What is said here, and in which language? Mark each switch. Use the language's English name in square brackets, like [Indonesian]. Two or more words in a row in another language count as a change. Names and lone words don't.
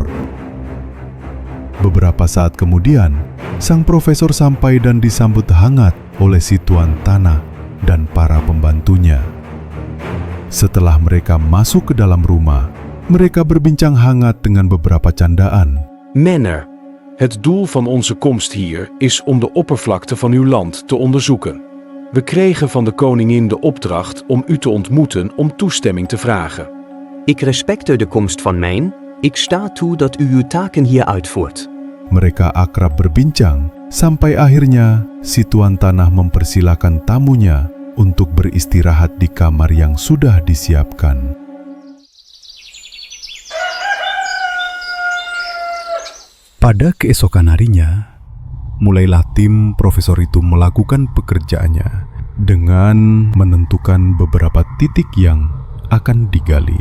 [Indonesian] Beberapa saat kemudian, sang profesor sampai dan disambut hangat oleh si tuan tanah dan para pembantunya. Setelah mereka masuk ke dalam rumah, mereka berbincang hangat dengan beberapa candaan. [Dutch] Menner, het doel van onze komst hier is om de oppervlakte van uw land te onderzoeken. We kregen van de koningin de opdracht om u te ontmoeten om toestemming te vragen. Ik respecteer de komst van mijn Ik sta toe dat u uw taken hier uitvoert. [Indonesian] Mereka akrab berbincang, sampai akhirnya si tuan tanah mempersilakan tamunya untuk beristirahat di kamar yang sudah disiapkan. Pada keesokan harinya, mulailah tim profesor itu melakukan pekerjaannya dengan menentukan beberapa titik yang akan digali.